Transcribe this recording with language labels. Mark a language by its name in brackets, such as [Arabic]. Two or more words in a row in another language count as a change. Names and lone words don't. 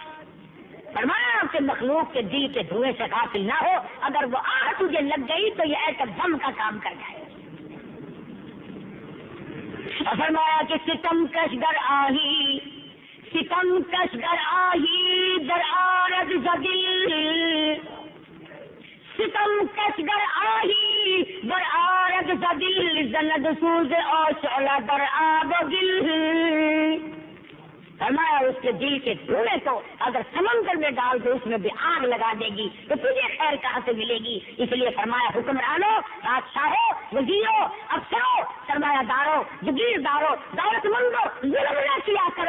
[Urdu] فرمایا کہ مخلوق کے دل کے دھوئے سے غافل نہ ہو، اگر وہ آہ تجھے لگ گئی تو یہ ایسا دم کا کام کر جائے. اور فرمایا کہ [Persian] ستم کش در آہی، ستم کش در آہی در آرد زدل، ستم کش در آہی در آرد زدل زند سوز اور شعلہ در آب و گل. [Urdu] فرمایا اس کے دل کے دھوئے کو اگر سمندر میں ڈال دو، اس میں بھی آگ لگا دے گی، تو تجھے خیر کہاں سے ملے گی. اس لیے فرمایا حکمرانوں، بادشاہوں، وزیروں، افسروں، سرمایہ داروں، جگیرداروں، دولت مندوں، ظلم نہ کیا کرو.